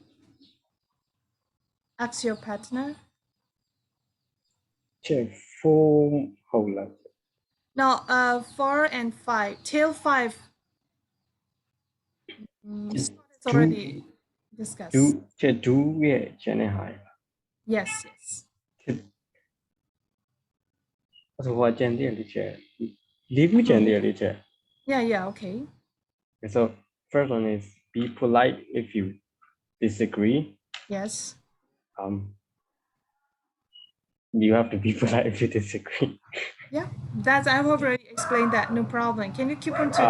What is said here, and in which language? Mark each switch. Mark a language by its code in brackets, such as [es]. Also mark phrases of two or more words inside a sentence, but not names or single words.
[en] Ask your partner. Check for hold up. Now, 4 and 5, till 5. Scott has already discussed. [my] do ရဲ့ channel ဟာ [en] Yes, yes. [my] ဆိုတော့ကျန်တဲ့လေးချက်လေးခုကျန်တဲ့လေးချက် [en] Yeah, okay. So first one is be polite if you disagree. Yes. You have to be polite if you disagree. Yeah, that's I've already explained that. No problem. Can you keep on to